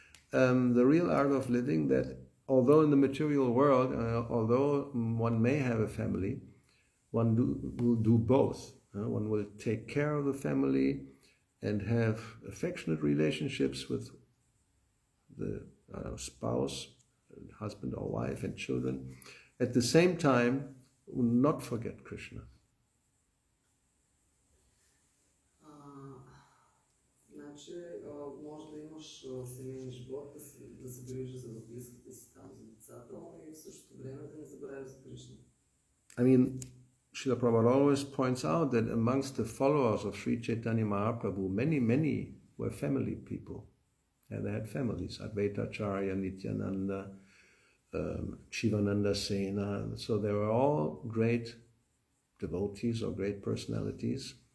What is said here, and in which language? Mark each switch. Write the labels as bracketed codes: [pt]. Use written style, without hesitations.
[en] The real art of living that, although in the material world, although one may have a family, one will do both. One will take care of the family and have affectionate relationships with the spouse, husband or wife and children, at the same time not forget Krishna. [bg] Значи, може да имаш семейен живот, да се грижиш за близките си там, за децата, но и в същото време да не забравяш за Кришна. [en] I mean, Srila Prabhupada always points out that amongst the followers of Sri Chaitanya Mahaprabhu, many were family people. And they had families, Advaita Acharya, Nityananda, Shivananda Sena. So they were all great devotees or great personalities.